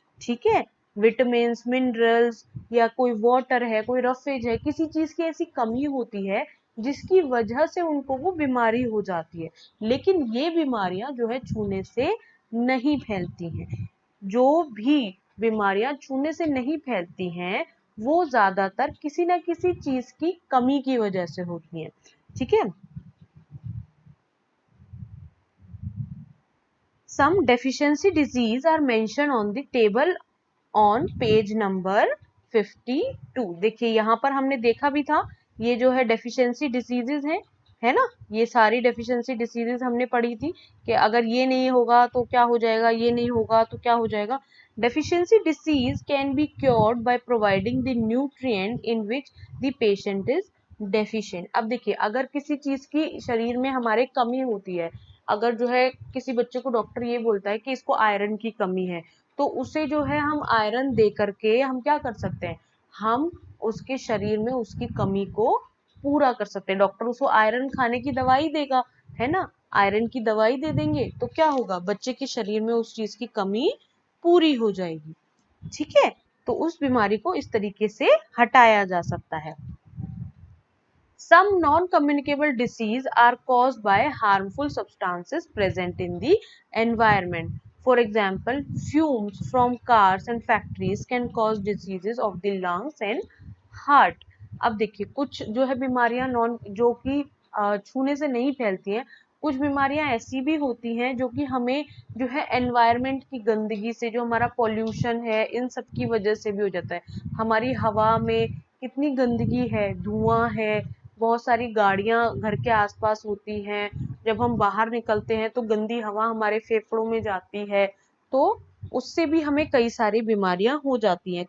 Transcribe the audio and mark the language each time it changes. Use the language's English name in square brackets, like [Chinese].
[Hindi] ठीक है, vitamin minerals या कोई वाटर है, कोई रफेज है, किसी चीज की ऐसी कमी होती है जिसकी वजह से उनको वो बीमारी हो जाती है। लेकिन ये बीमारियां जो है छूने से नहीं फैलती हैं। जो भी बीमारियां छूने से नहीं फैलती हैं, वो ज्यादातर किसी ना किसी चीज की कमी की वजह से होती हैं। ठीक है, [English] some deficiency disease are mentioned on the table on page number 52। [Hindi] देखिए यहाँ पर हमने देखा भी था, ये जो है डेफिशिएंसी डिसीजेज है ना? ये सारी डेफिशिएंसी डिसीजेज हमने पढ़ी थी कि अगर ये नहीं होगा तो क्या हो जाएगा, ये नहीं होगा तो क्या हो जाएगा। [English] Deficiency disease can be cured by providing the nutrient in which the patient is deficient. [Hindi] अब देखिए, अगर किसी चीज की शरीर में हमारे कमी होती है, अगर जो है किसी बच्चे को डॉक्टर ये बोलता है कि इसको आयरन की कमी है, तो उसे जो है हम आयरन दे करके हम क्या कर सकते हैं? हम उसके शरीर में उसकी कमी को पूरा कर सकते हैं। डॉक्टर उसको आयरन खाने की दवाई देगा, है ना? आयरन की दवाई दे देंगे तो क्या होगा? बच्चे के शरीर में उस चीज की कमी पूरी हो जाएगी। ठीक है, तो उस बीमारी को इस तरीके से हटाया जा सकता है। [English] Some non-communicable disease are caused by harmful substances present in the environment. For example, fumes from cars and factories can cause diseases of the lungs and heart। [Hindi] अब देखिए, कुछ जो है बीमारियां नॉन जो कि छूने से नहीं फैलती हैं, कुछ बीमारियां ऐसी भी होती हैं जो कि हमें जो है एनवायरनमेंट की गंदगी से, जो हमारा पॉल्यूशन है, इन सब की वजह से भी हो जाता है। हमारी हवा में कितनी गंदगी है, धुआं है, बहुत सारी गाड़ियां घर के आसपास होती हैं, जब हम बाहर निकलते हैं तो गंदी हवा हमारे फेफड़ों में जाती है, तो उससे भी हमें कई सारी बीमारियां हो जाती हैं।